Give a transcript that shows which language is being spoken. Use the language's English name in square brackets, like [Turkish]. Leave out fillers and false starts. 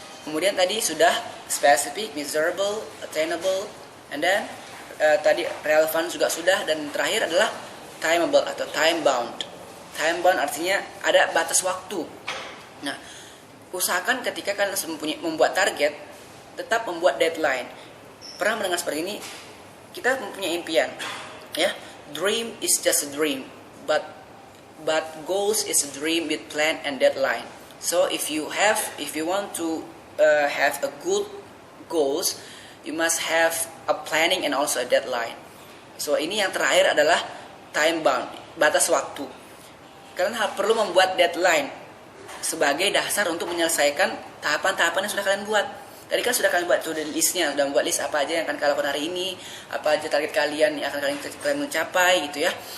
[Indonesian] Kemudian tadi sudah [English] specific, measurable, attainable, and then [Indonesian] tadi relevant juga sudah, dan terakhir adalah timeable atau time bound. Time bound artinya ada batas waktu. Nah, usahakan ketika kalian membuat target, tetap membuat deadline. Pernah mendengar seperti ini? Kita mempunyai impian, ya. [English] Dream is just a dream, but goals is a dream with plan and deadline. So if you want to have a good goals, you must have a planning and also a deadline. [Indonesian] So ini yang terakhir adalah time bound, batas waktu. Kalian perlu membuat deadline sebagai dasar untuk menyelesaikan tahapan-tahapan yang sudah kalian buat. Tadi kan sudah kalian buat to-do listnya, sudah membuat list apa aja yang akan kalian lakukan hari ini, apa aja target kalian yang akan kalian mencapai gitu ya.